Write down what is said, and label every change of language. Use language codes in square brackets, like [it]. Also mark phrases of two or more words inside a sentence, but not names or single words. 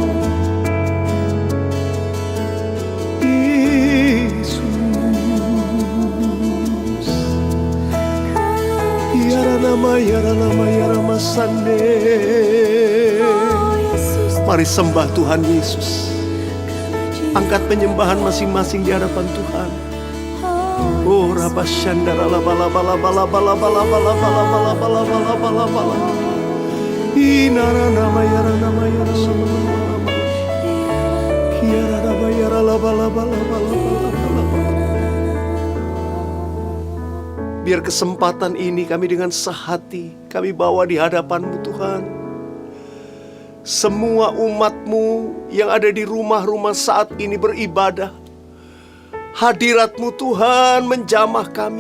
[id] Yesus, Yaranama Yarama Sande. Mari sembah Tuhan Yesus. Angkat penyembahan masing-masing di hadapan Tuhan. Oh, Rabashandara la bala bala bala bala bala bala bala bala bala bala bala bala. Inara nama yara nama yara nama nama. Kiara nama yara la bala bala bala bala bala. Biar kesempatan ini kami dengan sehati kami bawa di hadapan-Mu Tuhan. Semua umat-Mu yang ada di rumah-rumah saat ini beribadah. Hadirat-Mu Tuhan menjamah kami.